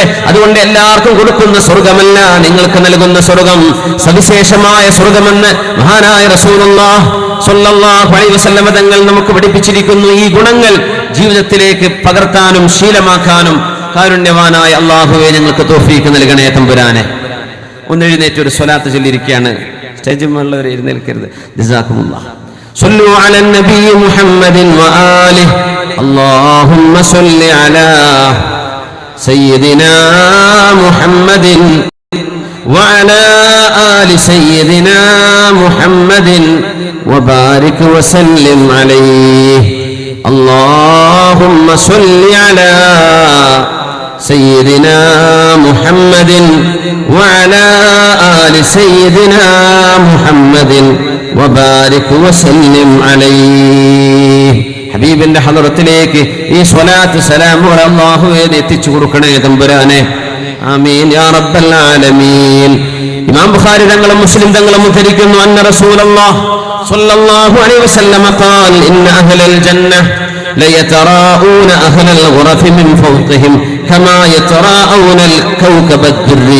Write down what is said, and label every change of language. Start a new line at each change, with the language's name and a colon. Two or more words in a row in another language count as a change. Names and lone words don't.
Malayalam: അതുകൊണ്ട് എല്ലാവർക്കും കൊടുക്കുന്ന സ്വർഗമല്ല, നിങ്ങൾക്ക് നൽകുന്ന സ്വർഗം സവിശേഷമായ സ്വർഗമെന്ന് മഹാനായ
Arabic: رسول الله صلى الله عليه وسلم
Malayalam: തങ്ങൾ നമുക്ക് പഠിപ്പിച്ചിരിക്കുന്നു. ഈ ഗുണങ്ങൾ ജീവിതത്തിലേക്ക് പകർത്താനും ശീലമാക്കാനും കാരുണ്യവാനായ അല്ലാഹുവേ ഞങ്ങൾക്ക് തൗഫീഖ് നൽകണേ തമ്പുരാനെ. ഒന്ന് എഴുന്നേറ്റ് ഒരു സ്വലാത്ത് ചൊല്ലിയിരിക്കുകയാണ്. സ്റ്റേജിൽ മുള്ളവർ എഴുന്നേൽക്കരുത്. ജസാക്കുമുല്ലാഹ്.
Arabic: صلوا على النبي محمد وآله اللهم صل على سيدنا محمد وعلى آل سيدنا محمد وبارك وسلم عليه اللهم صل على سيدنا محمد وعلى آل سيدنا محمد وبارك وسلم عليه.
Malayalam: ഹബീബിന്റെ ഹളറത്തിലേക്ക് ഈ സ്വലാത്ത് സലാം അല്ലാഹുവേ എത്തിച്ചു കൊടുക്കണേ തമ്പുരാനെ.
Arabic: آمين يا رب العالمين.
Malayalam: ഇമാം ബുഖാരി തങ്ങളും മുസ്ലിം തങ്ങളും ഉദ്ധരിക്കുന്നു
Arabic: أن رسول الله صلى الله عليه وسلم قال إن أهل الجنة ليتراءون أهل الغرف من فوقهم كما يتراءون الكوكب الدري.